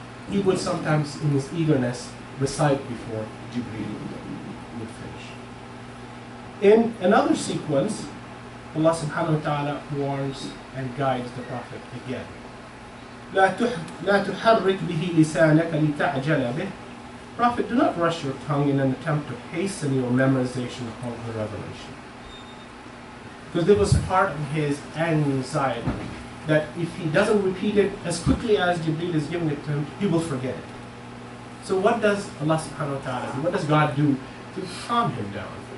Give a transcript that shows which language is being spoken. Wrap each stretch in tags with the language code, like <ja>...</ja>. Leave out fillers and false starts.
<en>He would sometimes, in his eagerness, recite before Jibreel would finish. In another sequence, Allah subhanahu wa ta'ala warns and guides the Prophet again.</en> <ar>لا تحرك به لسانك لتعجل به.</ar> <en>Prophet, do not rush your tongue in an attempt to hasten your memorization of the revelation. Because there was part of his anxiety that if he doesn't repeat it as quickly as Jibreel is giving it to him, he will forget it. So what does Allah subhanahu wa ta'ala do? What does God do to calm him down?</en>